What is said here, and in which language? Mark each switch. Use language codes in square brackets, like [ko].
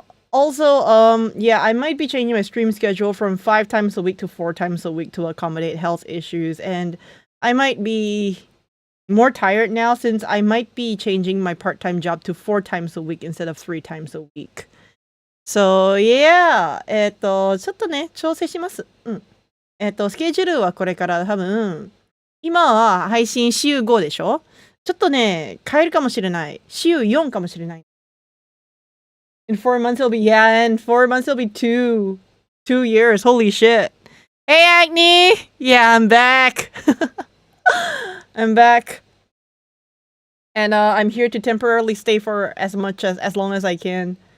[en] Also, yeah, I might be changing my stream schedule from 5 times a week to 4 times a week to accommodate health issues, and I might be more tired now since I might be changing my part-time job to 4 times a week instead of 3 times a week. So, yeah. [ja] ちょっとね、調整します。スケジュールはこれから多分、今は配信週5でしょ？ちょっとね、変えるかもしれない。週4かもしれない。 [en] In 4 months it'll be, yeah, in 4 months it'll be 2 years. Holy shit. Hey, Acne! Yeah, I'm back. I'm back. And I'm here to temporarily stay for as long as I can.